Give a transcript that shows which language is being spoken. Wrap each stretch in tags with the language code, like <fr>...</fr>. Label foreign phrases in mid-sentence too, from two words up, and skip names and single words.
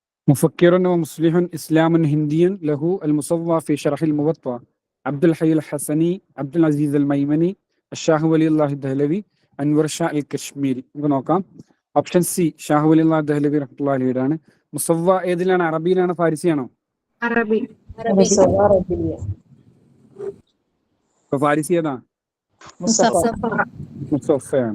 <ar>مفكر ومصلح إسلام هندي له المصوى في شرح الموطأ عبد الحي الحسني عبد العزيز الميمني الشاه ولي الله الدهلوي അൻവർ ഷാ അൽ കശ്മീരി.</ar> <ml>നമുക്ക് നോക്കാം.</ml> <en>option C</en> <ml>ഷാഹ് വലി അള്ളാഹ് ദഹ്ലവി റഹ്മത്തുള്ളാഹി അലൈഹിയാണ്. മുസവ്വ ഏതിലാണ്? അറബിയിലാണോ ഫാരിസിയാണോ? അറബി. മുസവ്വ അറബിയ. ഇപ്പൊ ഫാരിസി ഏതാ? മുസഫയാണ്.</ml>